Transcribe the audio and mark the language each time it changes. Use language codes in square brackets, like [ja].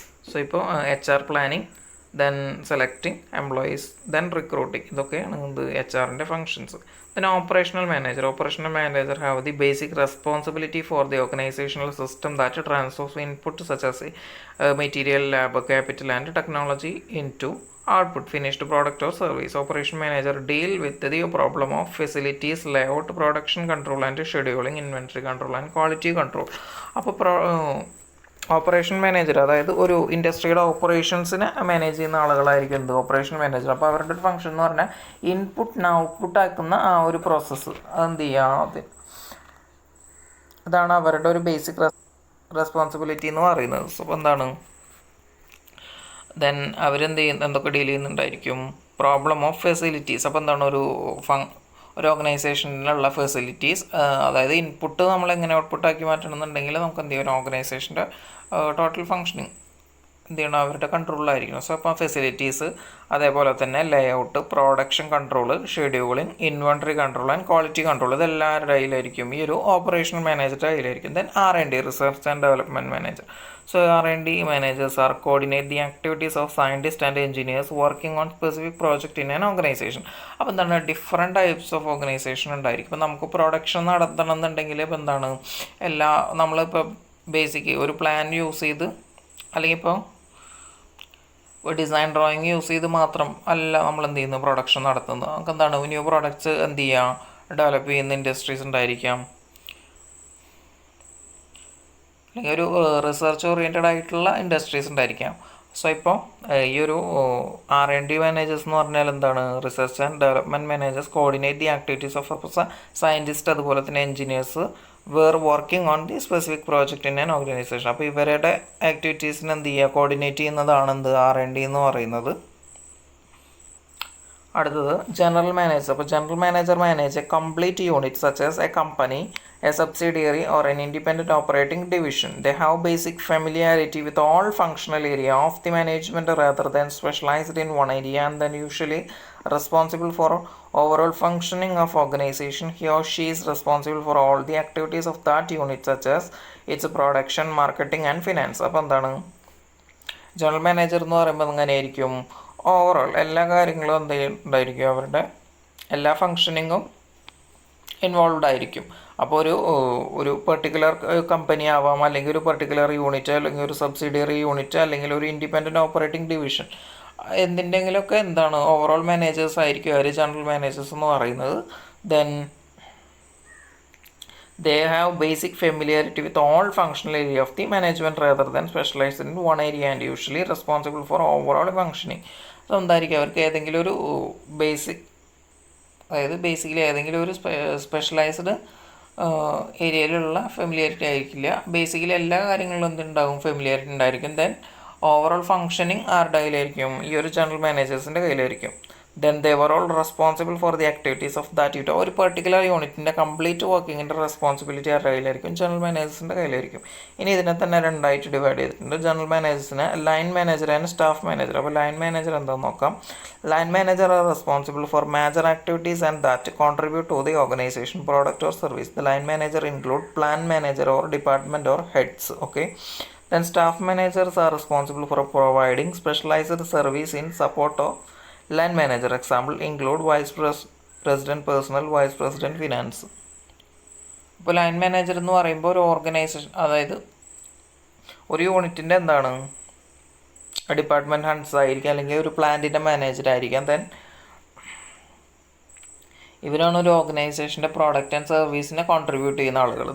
[ml] So ഇപ്പോൾ HR planning, then selecting employees, then recruiting, ഇതൊക്കെയാണ് എന്ത് HR-ൻ്റെ functions. [en] Then operational manager have the basic responsibility for the organizational system that transfers input such as material, lab, capital and technology into output, finished product or service. Operation manager deal with the problem of facilities, layout, production control and scheduling, inventory control and quality control. [ml] അപ്പോൾ operation manager, അതായത് ഒരു ഇൻഡസ്ട്രിയുടെ ഓപ്പറേഷൻസിനെ manage ചെയ്യുന്ന ആളുകളായിരിക്കും എന്ത് operation manager. അപ്പോൾ അവരുടെ ഒരു function എന്ന് പറഞ്ഞാൽ ഇൻപുട്ടിന് ഔട്ട്പുട്ട് ആക്കുന്ന ആ ഒരു പ്രോസസ്സ് അതെന്ത് ചെയ്യുക, അതാണ് അവരുടെ ഒരു ബേസിക് റെസ്പോൺസിബിലിറ്റി എന്ന് പറയുന്നത്. സോ എന്താണ്, ദെൻ അവരെന്ത് എന്തൊക്കെ ഡീൽ ചെയ്യുന്നുണ്ടായിരിക്കും, പ്രോബ്ലം ഓഫ് ഫെസിലിറ്റീസ്. അപ്പോൾ എന്താണ് ഒരു ഓർഗനൈസേഷനിലുള്ള ഫെസിലിറ്റീസ്, അതായത് ഇൻപുട്ട് നമ്മൾ എങ്ങനെ ഔട്ട്പുട്ടാക്കി മാറ്റണമെന്നുണ്ടെങ്കിൽ നമുക്ക് എന്ത് ചെയ്യും, ഒരു ഓർഗനൈസേഷൻ്റെ ടോട്ടൽ ഫങ്ഷനിങ് എന്ത് ചെയ്യണം അവരുടെ കൺട്രോളിലായിരിക്കണം. സോ അപ്പോൾ ഫെസിലിറ്റീസ്, അതേപോലെ തന്നെ layout, production control, scheduling, inventory control and quality control, ഇതെല്ലാവരുടെ കയ്യിലായിരിക്കും, ഈ ഒരു ഓപ്പറേഷണൽ മാനേജറുടെ കയ്യിലായിരിക്കും. [en] Then R&D, research and development manager. So R&D managers are coordinate the activities of scientists and engineers working on specific project in an organization. [ml] അപ്പോൾ എന്താണ് different types of organisation ഉണ്ടായിരിക്കും. ഇപ്പോൾ നമുക്ക് production നടത്തണം എന്നുണ്ടെങ്കിൽ ഇപ്പോൾ എന്താണ് നമ്മളിപ്പോൾ ബേസിക് ഒരു പ്ലാൻ യൂസ് ചെയ്ത് അല്ലെങ്കിൽ ഇപ്പോൾ ഡിസൈൻ ഡ്രോയിങ് യൂസ് ചെയ്ത് മാത്രം അല്ല നമ്മൾ എന്ത് ചെയ്യുന്നു പ്രൊഡക്ഷൻ നടത്തുന്നത്. നമുക്ക് എന്താണ് ന്യൂ പ്രോഡക്റ്റ്സ് എന്ത് ചെയ്യുക, ഡെവലപ്പ് ചെയ്യുന്ന ഇൻഡസ്ട്രീസ് ഉണ്ടായിരിക്കാം, അല്ലെങ്കിൽ ഒരു റിസർച്ച് ഓറിയൻറ്റഡ് ആയിട്ടുള്ള ഇൻഡസ്ട്രീസ് ഉണ്ടായിരിക്കാം. [en] so [ml] ഇപ്പോൾ ഈ ഒരു R&D മാനേജേഴ്സ് എന്ന് പറഞ്ഞാൽ എന്താണ്, [en] research and development managers coordinate the activities of scientist, [ml] അതുപോലെ തന്നെ [en] Engineers working on the specific project in an organization. [ml] അപ്പോൾ ഇവരുടെ ആക്ടിവിറ്റീസിന് എന്ത് ചെയ്യുക, കോർഡിനേറ്റ് ചെയ്യുന്നതാണ് എന്ത് R&D എന്ന് പറയുന്നത്. അടുത്തത് ജനറൽ മാനേജർ. അപ്പോൾ [en] General manager manage a complete unit such as a company, a subsidiary or an independent operating division. They have basic familiarity with all functional area of the management rather than specialized in one area, and then usually responsible for overall functioning of organization. He or she is responsible for all the activities of that unit such as its production, marketing and finance. [ml] അപ്പോൾ എന്താണ് general manager എന്ന് പറയുമ്പോൾ എങ്ങനെയായിരിക്കും, overall എല്ലാ കാര്യങ്ങളും എന്തായിരിക്കും, അവരുടെ എല്ലാ ഫങ്ഷനിങ്ങും ഇൻവോൾവ്ഡ് ആയിരിക്കും. അപ്പോൾ ഒരു പെർട്ടിക്കുലർ കമ്പനി ആവാം, അല്ലെങ്കിൽ ഒരു പെർട്ടിക്കുലർ യൂണിറ്റ്, അല്ലെങ്കിൽ ഒരു സബ്സിഡിയറി യൂണിറ്റ്, അല്ലെങ്കിൽ ഒരു ഇൻഡിപെൻഡൻറ്റ് ഓപ്പറേറ്റിംഗ് ഡിവിഷൻ, എന്തിൻ്റെങ്കിലുമൊക്കെ എന്താണ് ഓവറോൾ മാനേജേഴ്സ് ആയിരിക്കും അവർ ജനറൽ മാനേജേഴ്സ് എന്ന് പറയുന്നത്. [en] Then they have basic familiarity with all functional area of the management rather than specialized in one area and usually responsible for overall functioning. [ml] So എന്തായിരിക്കും അവർക്ക് ഏതെങ്കിലും ഒരു basic, അതായത് basically ഏതെങ്കിലും ഒരു സ്പെഷ്യലൈസ്ഡ് ഏരിയയിലുള്ള ഫെമിലിയറിറ്റി ആയിരിക്കില്ല. ബേസിക്കലി എല്ലാ കാര്യങ്ങളിലും എന്തുണ്ടാകും, ഫെമിലിയറിറ്റി ഉണ്ടായിരിക്കും. ദെൻ ഓവറോൾ ഫങ്ഷനിങ് ആരുടെ കയ്യിലായിരിക്കും, ഈ ഒരു general മാനേജേഴ്സിൻ്റെ കയ്യിലായിരിക്കും. [en] Then they were all responsible for the activities of that unit. [ml] ഒരു പെർട്ടിക്കുലർ യൂണിറ്റിൻ്റെ കംപ്ലീറ്റ് വർക്കിങ്ങിൻ്റെ റെസ്പോൺസിബിലിറ്റി ആരുടെ കയ്യിലായിരിക്കും, ജനറൽ മാനേജേഴ്സിൻ്റെ കയ്യിലായിരിക്കും. ഇനി ഇതിനെ തന്നെ രണ്ടായിട്ട് ഡിവൈഡ് ചെയ്തിട്ടുണ്ട്. General മാനേജേഴ്സിനെ line manager and staff manager. അപ്പോൾ ലൈൻ മാനേജർ എന്താണെന്ന് നോക്കാം. [en] Line manager are responsible for major activities and that contribute to the organization, product or service. The line manager include plan manager or department or heads. Okay. Then staff managers are responsible for providing specialized service in support of line manager. Example include vice president personnel, vice president finance. [ml] ഇപ്പോൾ line manager എന്ന് പറയുമ്പോൾ ഒരു organisation, അതായത് ഒരു യൂണിറ്റിൻ്റെ എന്താണ് department heads ആയിരിക്കാം, അല്ലെങ്കിൽ ഒരു പ്ലാന്റിൻ്റെ മാനേജർ ആയിരിക്കാം. ദെൻ ഇവരാണ് ഒരു ഓർഗനൈസേഷൻ്റെ പ്രോഡക്റ്റ് ആൻഡ് സർവീസിനെ കോൺട്രിബ്യൂട്ട് ചെയ്യുന്ന ആളുകൾ.